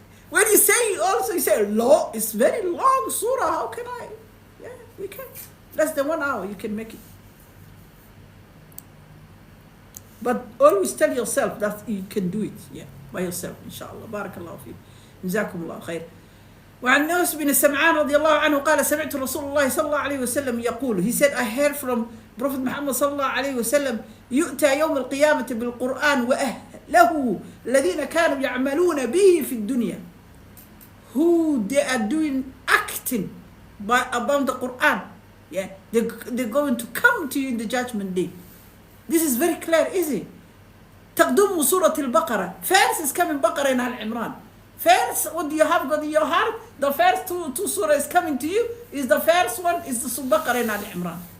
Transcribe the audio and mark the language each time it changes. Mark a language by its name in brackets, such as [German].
[English] When you say also, you say, long, it's very long surah. How can I? Yeah, we can. Less than 1 hour, you can make it. But always tell yourself that you can do it. Yeah, by yourself, inshallah. Barakallahu fi. Jazakumullah khair. [Arabic] وعن نوس بن سمعان رضي الله عنه قال سمعت رسول الله صلى الله عليه وسلم يقول, [English] he said, I heard from Prophet Muhammad [Arabic] صلى الله عليه وسلم, يؤتى يوم القيامة بالقرآن وأهله الذين كانوا يعملون به في الدنيا, [English] who they are doing acting about the Quran. Yeah, they're going to come to you in the judgment day. This is very clear, easy. [Arabic] تقدم سورة البقرة. [English] First is coming Baqarah and Al-Imran. First, what do you have got in your heart? The first two surahs coming to you is the first one is the Baqarah and Al-Imran.